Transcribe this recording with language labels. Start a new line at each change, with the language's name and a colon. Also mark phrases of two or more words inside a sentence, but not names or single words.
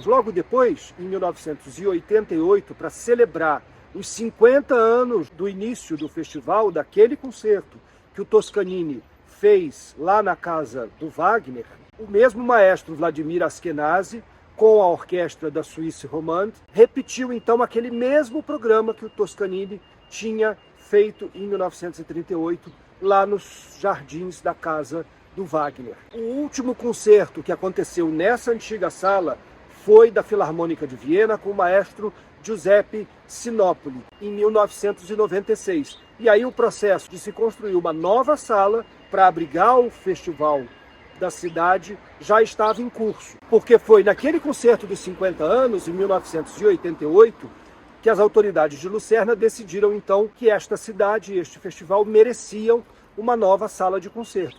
Portuguese: Logo depois, em 1988, para celebrar os 50 anos do início do festival, daquele concerto que o Toscanini fez lá na casa do Wagner, o mesmo maestro Vladimir Ashkenazy, com a orquestra da Suisse Romande, repetiu então aquele mesmo programa que o Toscanini tinha feito em 1938, lá nos jardins da casa do Wagner. O último concerto que aconteceu nessa antiga sala foi da Filarmônica de Viena com o maestro Giuseppe Sinopoli, em 1996. E aí o processo de se construir uma nova sala para abrigar o festival da cidade já estava em curso, porque foi naquele concerto dos 50 anos, em 1988, que as autoridades de Lucerna decidiram então que esta cidade e este festival mereciam uma nova sala de concertos.